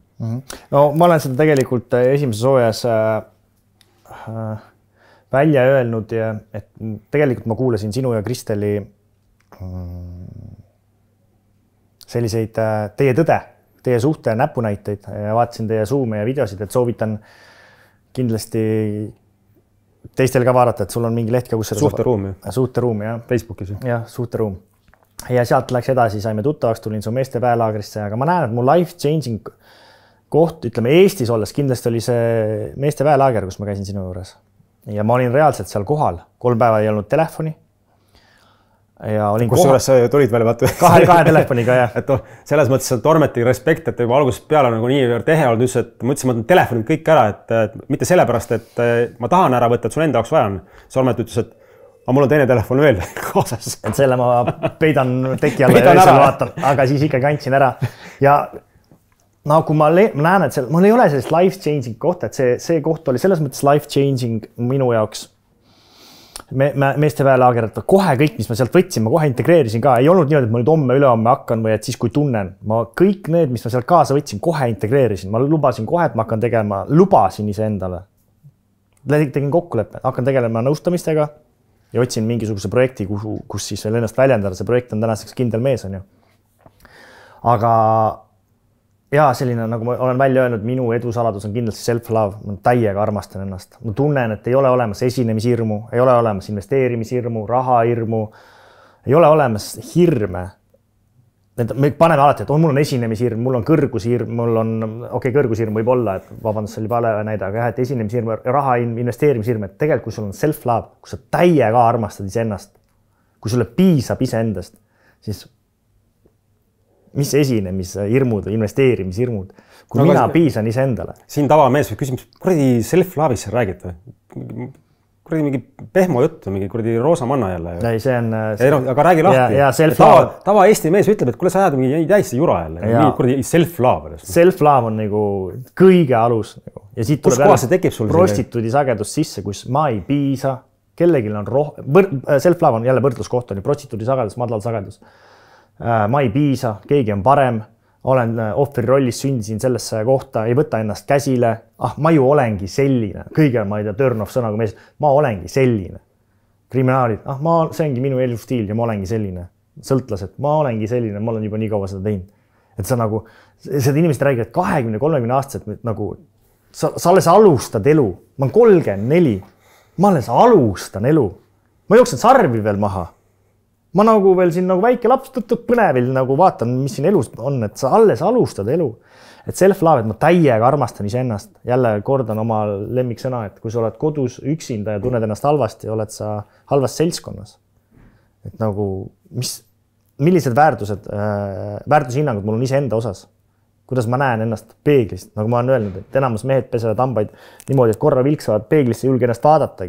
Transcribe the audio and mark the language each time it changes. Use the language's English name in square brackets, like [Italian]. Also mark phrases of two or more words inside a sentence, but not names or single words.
[Estonian] No ma olen seda tegelikult esimeses hooajas välja öelnud, et tegelikult ma kuulasin sinu ja Kristeli selliseid teie tõde, teie suhte näpunäiteid ja vaatasin teie Zoom'e ja videosid, et soovitan kindlasti teistel ka vaadata, et sul on mingi leht ka, kus suhteruum, suhteruum, jah. Facebookis. Jah, suhteruum. Ja sealt läks edasi, saime tuttavaks, tulin su meeste päelaagrisse, aga ma näen, et mu [English] life changing [Estonian] koht, ütleme Eestis olles, kindlasti oli see meeste väelaager, kus ma käisin sinu juures. Ja ma olin reaalselt seal kohal. 3 päeva ei olnud telefoni. Ja olin kus juures sa tulid veel vaata? Kahe telefoniga, jah. Et selles mõttes on Tormeti respekt, et juba algusest peale nagu nii tehe olnud, ütles, et ma ütlesin, ma võtan telefonid kõik ära, et mitte sellepärast, et ma tahan ära võtta, et sul enda jaoks vaja on. Tormet ütles, et mul on teine telefon veel kaasas. Et selle ma peidan teki alla ja öösel vaatan, aga siis ikkagi andsin ära. Ja kui ma näen, et mul ei ole sellist [English] life changing [Estonian] kohta, et see koht oli selles mõttes [English] life changing [Estonian] minu jaoks. Meeste väelaager, et kohe kõik, mis ma sealt võtsin, ma kohe integreerisin ka. Ei olnud niimoodi, et ma nüüd homme, ülehomme hakkan või et siis, kui tunnen. Ma kõik need, mis ma sealt kaasa võtsin, kohe integreerisin. Ma lubasin kohe, et ma hakkan tegema, lubasin ise endale. Tegin kokkuleppe, hakkan tegelema nõustamistega ja otsin mingisuguse projekti, kus siis veel ennast väljendada. See projekt on tänaseks kindel mees, on ju. Aga ja selline, nagu ma olen välja öelnud, minu edusaladus on kindlasti self-love. Ma täiega armastan ennast. Ma tunnen, et ei ole olemas esinemishirmu, ei ole olemas investeerimishirmu, rahahirmu, ei ole olemas hirme. Me paneme alati, et mul on esinemishirm, mul on kõrgushirm, mul on, kõrgushirm võib olla, et vabandust, see oli vale näide, aga et esinemishirm, raha investeerimishirm, et tegelikult kui sul on self-love, kui sa täiega armastad iseennast, kui sulle piisab iseendast, siis mis esinемishirmud või investeerimishirmud, kui mina piisan iseendale. Siin tavamees või küsimus, kuradi self-love'is sa räägid või? Kuradi mingi pehmo juttu, mingi kuradi roosa manna jälle. Ei, see on... aga räägi lahti. Tava Eesti mees ütleb, et kuule sa ajad mingi täis jura jälle. Mingi kuradi self-love. Self-love on nagu kõige alus. Ja siit tuleb jälle prostituudi sagedus sisse, kus ma ei piisa, kellelgi on self-love on jälle võrdluskoht, on prostituudi sagedus, madal sagedus. Ma ei piisa, keegi on parem, olen ohvri rollis, sündisin sellesse kohta, ei võta ennast käsile. Ma ju olengi selline. Kõige, ma ei tea, [English] turn off [Estonian] sõna, kui mees, ma olengi selline. Kriminaalid, see ongi minu elustiil ja ma olengi selline. Sõltlased, ma olengi selline, ma olen juba nii kaua seda teinud. Et sa nagu, seda inimesed räägivad 20-30 aastased, nagu sa alles alustad elu. Ma olen 34, ma alles alustan elu. Ma jooksen sarvi veel maha. Ma nagu veel siin nagu väike laps põnevil nagu vaatan, mis siin elus on, et sa alles alustad elu. Et self-love, et ma täiega armastan iseennast. Jälle kordan oma lemmiksõna, et kui sa oled kodus üksinda ja tunned ennast halvasti, oled sa halvas seltskonnas. Et nagu, millised väärtushinnangud mul on iseenda osas? Kuidas ma näen ennast peeglist? Nagu ma olen öelnud, et enamus mehed pesevad hambaid niimoodi, et korra vilksavad peeglisse, julge ennast vaadatagi.